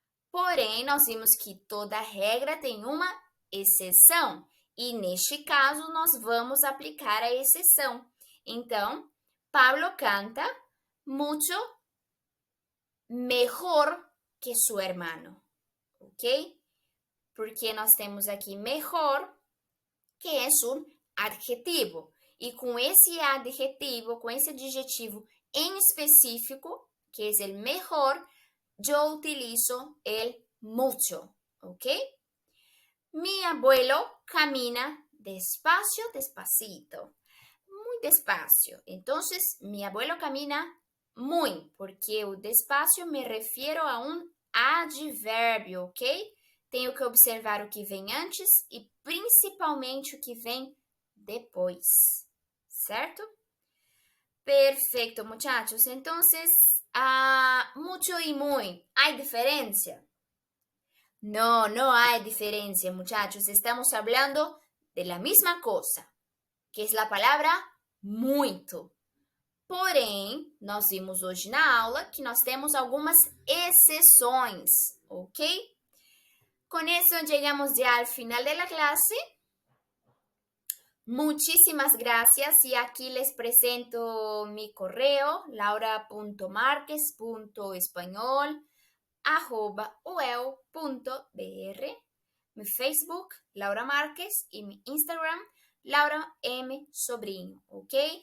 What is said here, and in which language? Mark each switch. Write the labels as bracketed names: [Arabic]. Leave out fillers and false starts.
[Portuguese] Porém, nós vimos que toda regra tem uma exceção. E neste caso, nós vamos aplicar a exceção. [Spanish] Então, Pablo canta mucho mejor que su hermano. ¿Ok? [Portuguese] Porque nós temos aqui mejor, que é um adjetivo. E com esse adjetivo, com esse adjetivo em específico, que é o mejor, [Spanish] yo utilizo el mucho. ¿Ok? Mi abuelo camina despacio, despacito. Muy despacio. Entonces, mi abuelo camina muy, porque o despacio me refiero [Portuguese] a um advérbio, [Spanish] ok? [Portuguese] Tenho que observar o que vem antes e principalmente o que vem depois, certo? [Spanish] Perfecto, muchachos. Entonces, mucho y muy, ¿hay diferencia? No, no hay diferencia, muchachos. Estamos hablando de la misma cosa, que es la palabra muito. [Portuguese] Porém, nós vimos hoje na aula que nós temos algumas exceções, ok? [Spanish] Con eso llegamos ya al final de la clase. Muchísimas gracias y aquí les presento mi correo laura.marquez.español@uel.br, mi Facebook, Laura Márquez, y mi Instagram, Laura M. Sobrinho, ¿ok?